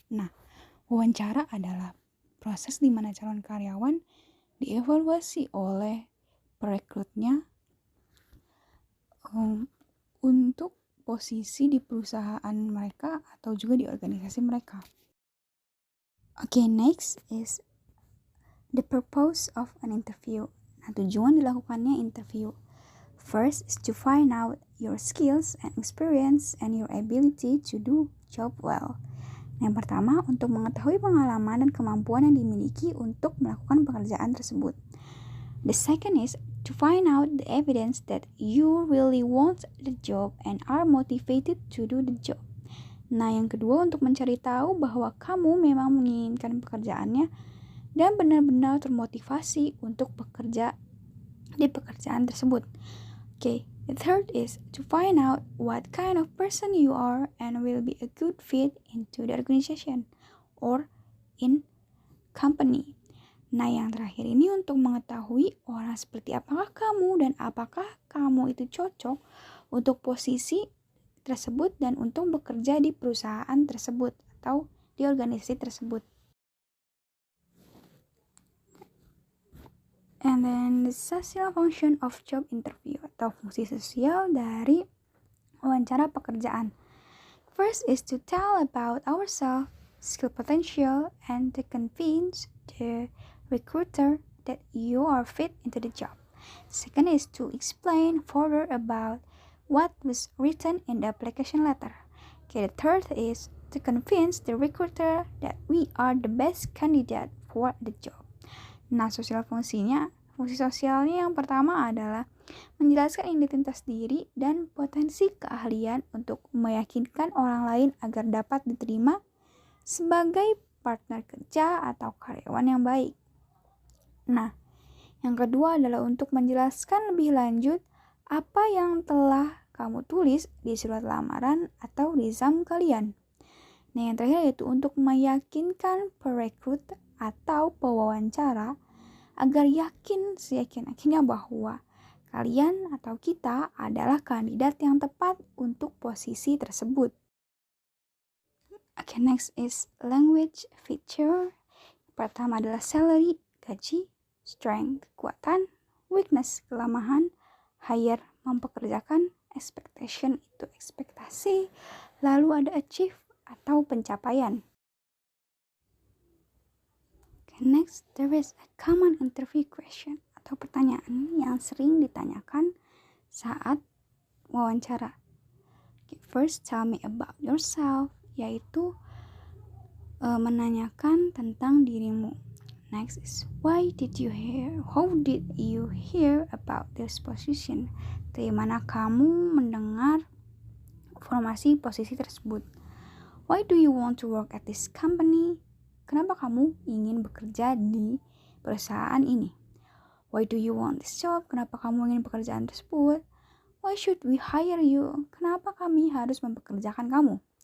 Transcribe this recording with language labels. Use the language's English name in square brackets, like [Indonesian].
[Indonesian] Nah, wawancara adalah proses di mana calon karyawan dievaluasi oleh perekrutnya untuk posisi di perusahaan mereka atau juga di organisasi mereka. [English] Okay, next is the purpose of an interview. [Indonesian] Nah, tujuan dilakukannya interview. [English] First is to find out your skills and experience and your ability to do job well. [Indonesian] Yang pertama, untuk mengetahui pengalaman dan kemampuan yang dimiliki untuk melakukan pekerjaan tersebut. [English] The second is to find out the evidence that you really want the job and are motivated to do the job. [Indonesian] Nah, yang kedua untuk mencari tahu bahwa kamu memang menginginkan pekerjaannya dan benar-benar termotivasi untuk bekerja di pekerjaan tersebut. [English] Okay, the third is to find out what kind of person you are and will be a good fit into the organization or in company. [Indonesian] Nah, yang terakhir ini untuk mengetahui orang seperti apakah kamu dan apakah kamu itu cocok untuk posisi tersebut dan untuk bekerja di perusahaan tersebut atau di organisasi tersebut. [English] And then the social function of job interview [Indonesian] atau fungsi sosial dari wawancara pekerjaan. [English] First is to tell about ourselves, skill potential, and to convince the recruiter that you are fit into the job. Second is to explain further about what was written in the application letter. Okay, the third is to convince the recruiter that we are the best candidate for the job. [Indonesian] Nah, fungsi sosialnya yang pertama adalah menjelaskan identitas diri dan potensi keahlian untuk meyakinkan orang lain agar dapat diterima sebagai partner kerja atau karyawan yang baik. Nah, yang kedua adalah untuk menjelaskan lebih lanjut apa yang telah kamu tulis di surat lamaran atau resume kalian. Nah, yang terakhir yaitu untuk meyakinkan perekrut atau pewawancara agar seyakin-yakinnya bahwa kalian atau kita adalah kandidat yang tepat untuk posisi tersebut. [English] Okay, next is language feature. [Indonesian] Pertama adalah salary, gaji, strength, kekuatan, weakness, kelemahan, hire, mempekerjakan, expectation itu ekspektasi, lalu ada achieve atau pencapaian. [English] Okay, next, there is a common interview question [Indonesian] atau pertanyaan yang sering ditanyakan saat wawancara. [English] Okay, first, tell me about yourself, [Indonesian] yaitu menanyakan tentang dirimu. [English] Next is how did you hear about this position? [Indonesian] Dari mana kamu mendengar informasi posisi tersebut? [English] Why do you want to work at this company? [Indonesian] Kenapa kamu ingin bekerja di perusahaan ini? [English] Why do you want this job? [Indonesian] Kenapa kamu ingin pekerjaan tersebut? [English] Why should we hire you? [Indonesian] Kenapa kami harus mempekerjakan kamu?